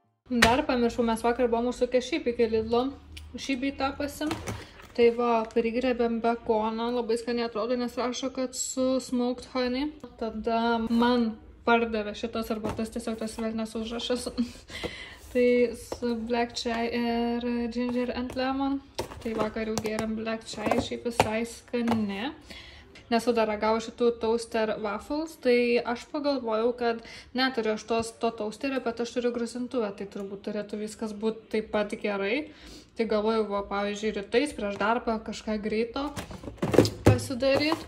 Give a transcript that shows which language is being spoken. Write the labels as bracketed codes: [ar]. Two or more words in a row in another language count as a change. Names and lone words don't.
[lt] Dar pamiršau, mes vakar buvom užsukę šiaip iki Lidlo, šį beitą pasim. Tai va, prigrebėm bekoną, labai skaniai atrodo, nes rašo, kad su [en] smoked honey. [lt] Tada man pardavė šitas arbatas, tiesiog tas velnias užrašas. Tai su [en] black chai [lt] ir [en] ginger and lemon. [lt] Tai vakar jau gėrėm [en] black chai, [lt] šiaip visai skani. Nesu dar ragavau šitų [en] toaster waffles, [lt] tai aš pagalvojau, kad neturiu aš to toasterio, bet aš turiu grasintuvę, tai turbūt turėtų viskas būti taip pat gerai. Tai galvojau, va, pavyzdžiui, rytais prieš darbą kažką greito pasidaryti.